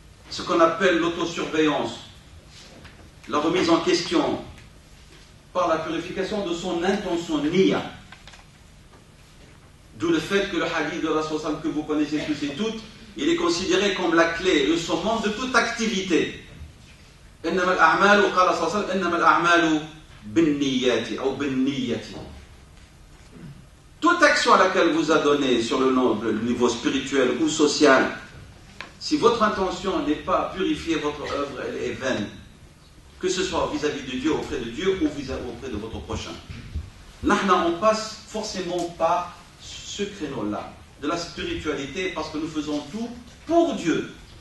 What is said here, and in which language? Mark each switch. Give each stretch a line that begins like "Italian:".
French: Ce qu'on appelle l'autosurveillance, la remise en question par la purification de son intention, niya. D'où le fait que le hadith de Rasul que vous connaissez tous et toutes, il est considéré comme la clé, le summum de toute activité.
Arabic: إنما الأعمال قال صلى الله عليه وسلم إنما الأعمال بالنيات أو بالنية.
French: Toute action à laquelle vous adonnez sur le niveau spirituel ou social, si votre intention n'est pas purifiée, votre œuvre elle est vaine. Que ce soit vis-à-vis de Dieu, auprès de Dieu ou auprès de votre prochain. Nahna, on passe forcément par ce créneau-là, de la spiritualité, parce que nous faisons tout pour Dieu.